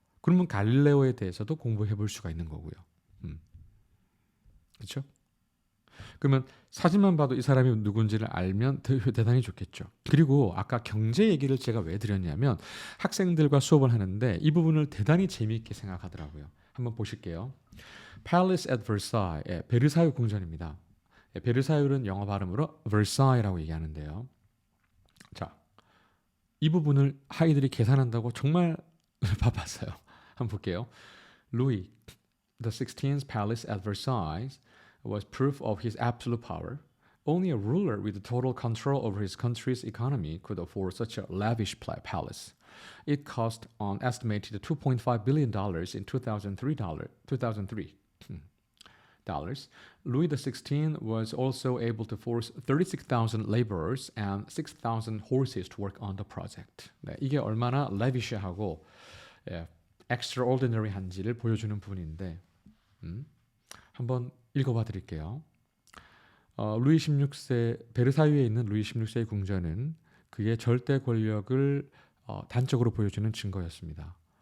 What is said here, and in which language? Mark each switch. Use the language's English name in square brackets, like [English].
[Korean] 그러면 갈릴레오에 대해서도 공부해 볼 수가 있는 거고요. 그렇죠? 그러면 사진만 봐도 이 사람이 누군지를 알면 대단히 좋겠죠. 그리고 아까 경제 얘기를 제가 왜 드렸냐면 학생들과 수업을 하는데 이 부분을 대단히 재미있게 생각하더라고요. 한번 보실게요. [English] Palace at Versailles, [Korean] 베르사유 궁전입니다. 베르사유는 영어 발음으로 Versailles라고 얘기하는데요. 자, 이 부분을 아이들이 계산한다고 정말 바빴어요. 한번 볼게요. [English] Louis the 16th's palace at Versailles was proof of his absolute power. Only a ruler with total control over his country's economy could afford such a lavish palace. It cost an estimated $2.5 billion in 2003. Louis XVI was also able to force 36,000 laborers and 6,000 horses to work on the project. [Korean] 네, 이게 얼마나 lavish하고 extraordinary한지를 보여주는 부분인데 한번 읽어봐 드릴게요. 루이 16세 베르사유에 있는 루이 16세의 궁전은 그의 절대 권력을 단적으로 보여주는 증거였습니다.